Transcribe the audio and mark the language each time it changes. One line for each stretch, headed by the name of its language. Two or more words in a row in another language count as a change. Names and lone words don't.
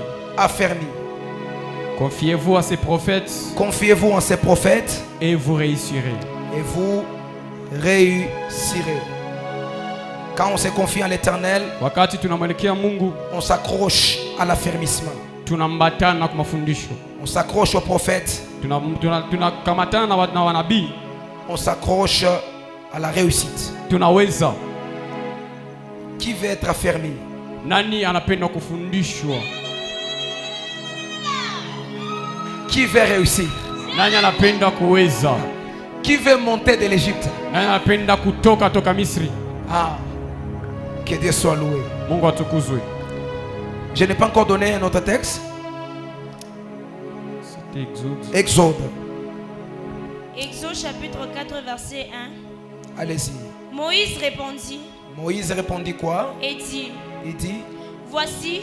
French: affermis. Confiez-vous à ses prophètes, Confiez-vous en ces prophètes et vous réussirez. et vous réussirez. Quand on se confie en l'Éternel,
Swahili: Wakati tunamwelekea Mungu,
French: on s'accroche à l'affermissement.
Swahili: tunambatana kwa mafundisho.
French: On s'accroche aux prophètes.
Swahili: Tunakamatana na wanabii.
French: On s'accroche à la réussite.
Swahili: Tunaweza.
French: Qui veut être affermi?
Swahili: Nani anapenda kufundishwa?
French: Qui veut réussir?
Swahili: Nani anapenda kuweza?
French: Qui veut monter de l'Égypte?
Swahili: Nani anapenda kutoka toka Misri?
French: Ah, que Dieu soit loué.
Swahili: Mungu atukuzwe.
French: Je n'ai pas encore donné un autre texte. C'était Exode. Exode. Exode chapitre 4 verset 1. Allez-y. Moïse répondit Moïse répondit quoi? et dit: Il dit: Voici,